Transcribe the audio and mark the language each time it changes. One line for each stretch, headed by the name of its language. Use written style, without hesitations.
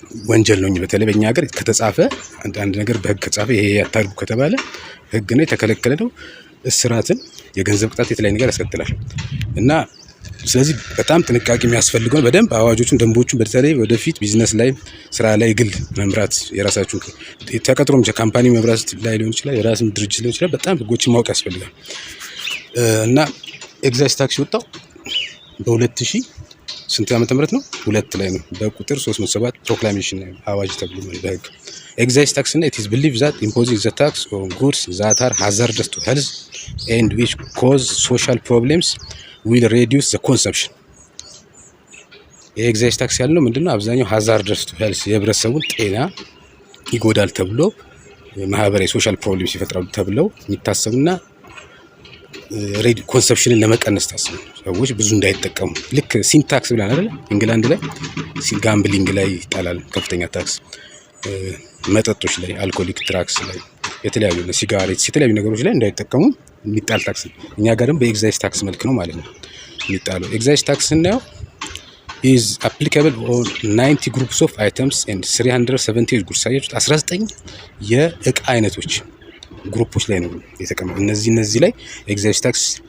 Amharic: ወንጀል ነው። በተለይ በእኛ ሀገር ከተጻፈ አንድ ነገር በህግ ከተጻፈ ይሄ ያታርጉ ከተባለ ህግ ነው፣ የተከለከለ ነው። እስራትን፣ የገንዘብ ቅጣት፣ የተለያየ ነገር ያስከትላል እና ስለዚህ በጣም ጥንቃቄ የሚያስፈልገው በደንብ አዋጆቹን፣ ደንቦቹን በተለይ ወደፊት ቢዝነስ ላይ ስራ ላይ ግል መምራት የራሳችሁን ተቀጥሮም ካምፓኒ መምራት ላይ ሊሆን ይችላል፣ የራስም ድርጅት ሊሆን ይችላል። በጣም ህጎችን ማወቅ ያስፈልጋል እና ኤግዛይዝ ታክስ የወጣው በ2000 ስንት ዓመተ ምህረት ነው? 2 ላይ ነው በቁጥር 307 ፕሮክላሜሽን አዋጅ ተብሎ ነው በህግ ኤግዛይዝ ታክስ እና
English: it is believed that imposing the tax on goods that are hazardous to health and which cause social problems will reduce the consumption።
Amharic: የኤግዛይዝ ታክስ ያለው ምንድነው? አብዛኛው
English: hazardous to health
Amharic: የህብረተሰቡን ጤና ይጎዳል ተብሎ ማህበራዊ ሶሻል ፕሮብሌምስ ይፈጥራሉ ተብለው የሚታሰቡና ኮንሰፕሽንን ለመቀነስ ታስቡ ሰዎች ብዙ እንዳይጠቀሙ ልክ ሲን ታክስ ብለን አይደል? ኢንግላንድ ላይ ጋምብሊንግ ላይ ይጣላል ከፍተኛ ታክስ፣ መጠጦች ላይ፣ አልኮሊክ ትራክስ ላይ፣ የተለያዩ ሲጋሬት፣ የተለያዩ ነገሮች ላይ እንዳይጠቀሙ የሚጣል ታክስ። እኛ ጋር ደግሞ በኤግዛይዝ ታክስ መልክ ነው ማለት ነው የሚጣለው። ኤግዛይዝ ታክስ ስናየው
English: is applicable on 90 groups of items and 370 goods።
Amharic: 19 የእቃ አይነቶች ግሩፖች ላይ ነው የተቀመጠው። እነዚህ ላይ ኤግዛይዝ ታክስ